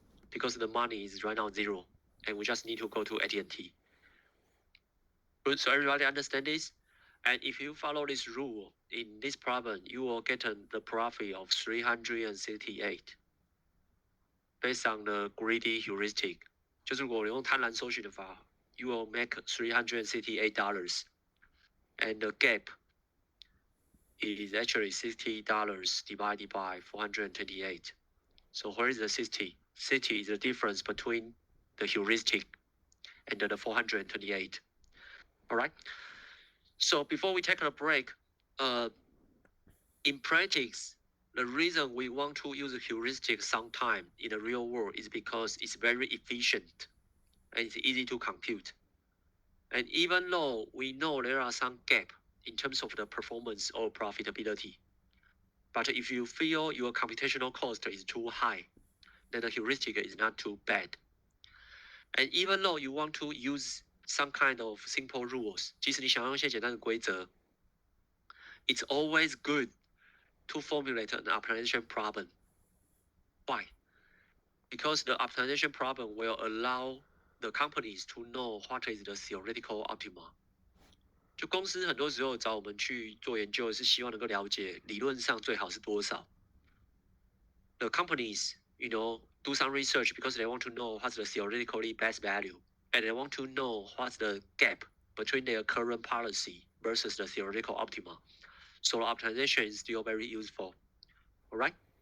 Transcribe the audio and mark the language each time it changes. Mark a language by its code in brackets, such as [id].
[en] Because the money is right now 0. And we just need to go to AT&T. Good. So everybody understand this? And if you follow this rule in this problem, you will get the profit of 368 based on the greedy heuristic. [zh] 就是如果用贪婪搜寻的法 [en] you will make $368. And the gap is actually $60 divided by 428. So where is the 60? 60 is the difference between the heuristic and the 428. All right. So before we take a break, in practice, the reason we want to use a heuristic sometime in the real world is because it's very efficient and it's easy to compute. And even though we know there are some gap in terms of the performance or profitability, but if you feel your computational cost is too high, then the heuristic is not too bad. And even though you want to use some kind of simple rules, [zh] 即使你想要用一些简单的规则 [en] it's always good to formulate an optimization problem. Why? Because the optimization problem will allow the companies to know what is the theoretical optima. [zh] 就公司很多时候找我们去做研究，是希望能够了解理论上最好是多少。 [en] The companies, do some research because they want to know what's the theoretically best value, and they want to know what's the gap between their current policy versus the theoretical optima. So optimization is still very useful. All right.